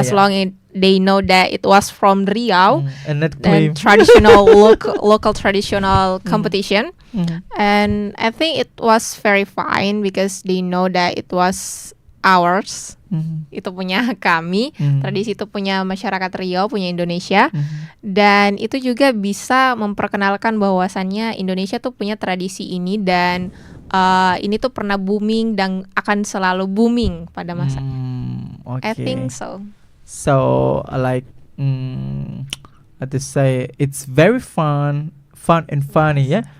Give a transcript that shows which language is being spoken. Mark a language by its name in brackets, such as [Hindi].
[English] as long they know that it was from Riau, And not claim. and traditional local traditional competition. Mhm. And I think it was very fine because they know that it was ours, Mhm. [Indonesian] itu punya kami, Mhm. tradisi itu punya masyarakat Riau, punya Indonesia, Mhm. dan itu juga bisa memperkenalkan bahwasannya Indonesia tuh punya tradisi ini dan ini tuh pernah booming dan akan selalu booming pada masa. [English] I Okay. think so. So, like, how to say, it's very fun and funny, yeah.